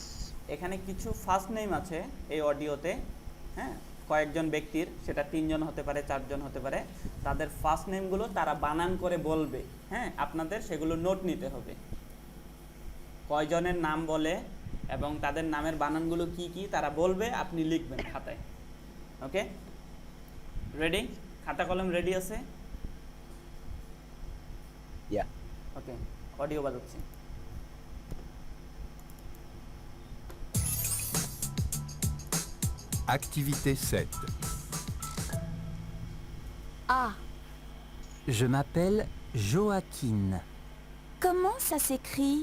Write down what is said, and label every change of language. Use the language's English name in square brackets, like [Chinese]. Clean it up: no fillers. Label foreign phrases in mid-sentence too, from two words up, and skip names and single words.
[English] first name [Bangla] আছে এই অডিওতে, হ্যাঁ, কয়েকজন ব্যক্তির, সেটা 3 জন হতে পারে, 4 জন হতে পারে, তাদের [English] first names [Bangla] তারা বানান করে বলবে, হ্যাঁ, আপনাদের সেগুলো নোট নিতে হবে, কয়জনের নাম বলে এবং তাদের নামের বানানগুলো কি কি তারা বলবে, আপনি লিখবেন খাতায়। ওকে, রেডি? খাতা কলম রেডি আছে? [English] ইয়া [Bangla] ওকে, অডিও বাজাচ্ছি। [French] Activité 7. A. Je m'appelle Joaquin. Comment ça s'écrit?